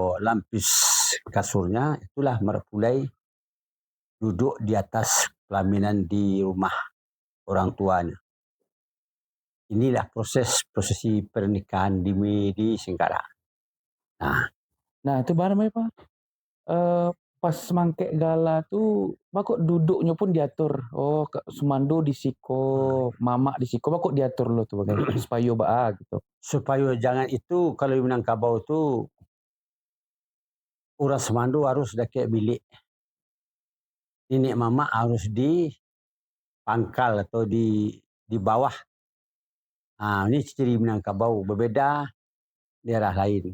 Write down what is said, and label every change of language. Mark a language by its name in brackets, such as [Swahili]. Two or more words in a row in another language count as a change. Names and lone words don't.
[Indonesian] Lampis kasurnya, itulah mulai duduk di atas pelaminan di rumah orang tuanya. Inilah prosesi pernikahan di Singkara. Nah, itu barang apa? [Minangkabau] Pas mangkek gala tuh, kok duduknya pun diatur. Oh, Sumando di siko, mama di siko, kok diatur lo tuh bagai supaya gitu. [Indonesian] Supaya jangan itu, kalau di Minangkabau itu orang Semando harus kayak bilik. Nenek mama harus di pangkal atau di bawah. Ini ciri Minangkabau, berbeda daerah lain.